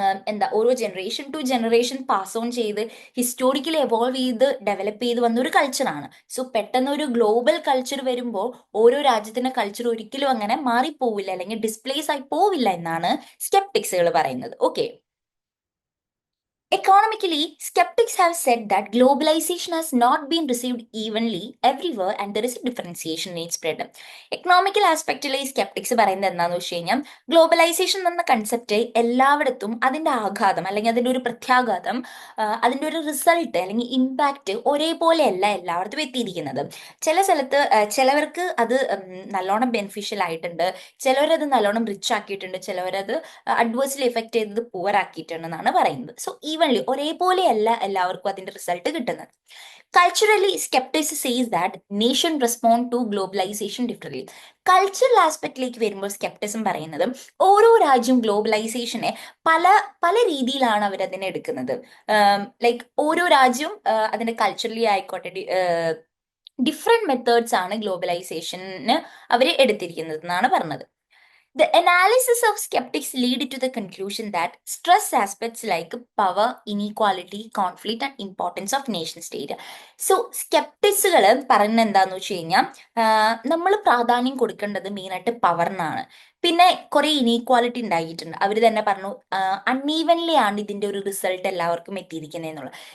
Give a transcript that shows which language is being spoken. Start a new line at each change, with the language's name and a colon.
Malayalam: എന്താ ഓരോ generation to generation pass on ചെയ്ത് ഹിസ്റ്റോറിക്കലി എവോൾവ് ചെയ്ത് ഡെവലപ്പ് ചെയ്ത് വന്ന ഒരു കൾച്ചറാണ്. സോ പെട്ടെന്ന് ഒരു ഗ്ലോബൽ കൾച്ചർ വരുമ്പോൾ ഓരോ രാജ്യത്തിന്റെ കൾച്ചർ ഒരിക്കലും അങ്ങനെ മാറിപ്പോവില്ല അല്ലെങ്കിൽ ഡിസ്പ്ലേസ് ആയി പോവില്ല എന്നാണ് സ്കെപ്റ്റിക്സുകൾ പറയുന്നത്. Okay.
English: Economically, skeptics have said that globalization has not been received evenly everywhere and there is a differentiation in its spread.
Malayalam: Economical ആസ്പെക്റ്റിൽ ഈ സ്കെപ്റ്റിക്സ് പറയുന്നത് എന്താണെന്ന് വെച്ച് കഴിഞ്ഞാൽ ഗ്ലോബലൈസേഷൻ എന്ന കൺസെപ്റ്റ് എല്ലായിടത്തും അതിന്റെ ആഘാതം അല്ലെങ്കിൽ അതിന്റെ ഒരു പ്രത്യാഘാതം അതിന്റെ ഒരു റിസൾട്ട് അല്ലെങ്കിൽ ഇമ്പാക്റ്റ് ഒരേപോലെയല്ല എല്ലായിടത്തും എത്തിയിരിക്കുന്നത്. ചില സ്ഥലത്ത് ചിലവർക്ക് അത് നല്ലോണം ബെനിഫിഷ്യൽ ആയിട്ടുണ്ട്, ചിലവരത് നല്ലോണം റിച്ച് ആക്കിയിട്ടുണ്ട്, ചിലവരത് അഡ്വേഴ്സ്ലി എഫക്ട് ചെയ്തത് പുവർ ആക്കിയിട്ടുണ്ടെന്നാണ് പറയുന്നത്. സോ ഈവൻലി ഒരേപോലെയല്ല എല്ലാവർക്കും അതിന്റെ റിസൾട്ട് കിട്ടുന്നത്.
English: Culturally sceptics says that nation respond to globalisation differently.
Malayalam: Cultural ആസ്പെക്റ്റിലേക്ക് വരുമ്പോൾ സ്കെപ്റ്റിസം പറയുന്നത് ഓരോ രാജ്യവും ഗ്ലോബലൈസേഷനെ പല പല രീതിയിലാണ് അവരതിനെ എടുക്കുന്നത്. ലൈക്ക് ഓരോ രാജ്യവും അതിന്റെ കൾച്ചറലി ആയിക്കോട്ടെ ഡിഫറെന്റ് മെത്തേഡ്സ് ആണ് ഗ്ലോബലൈസേഷന് അവർ എടുത്തിരിക്കുന്നത് എന്നാണ് പറഞ്ഞത്.
English: The analysis of skeptics lead to the conclusion that stress aspects like power, inequality, conflict and importance of nation state.
Malayalam: So skepticsകൾ പറയുന്നത് എന്താന്ന് വെച്ച് കഴിഞ്ഞാൽ നമ്മൾ പ്രാധാന്യം കൊടുക്കേണ്ടത് മെയിനായിട്ട് പവറിനാണ്. പിന്നെ കുറെ ഇനീക്വാലിറ്റി ഉണ്ടായിട്ടുണ്ട്. അവർ തന്നെ പറഞ്ഞു അൺഈവൻലി ആണ് ഇതിന്റെ ഒരു റിസൾട്ട് എല്ലാവർക്കും എത്തിയിരിക്കുന്നത് എന്നുള്ളത്.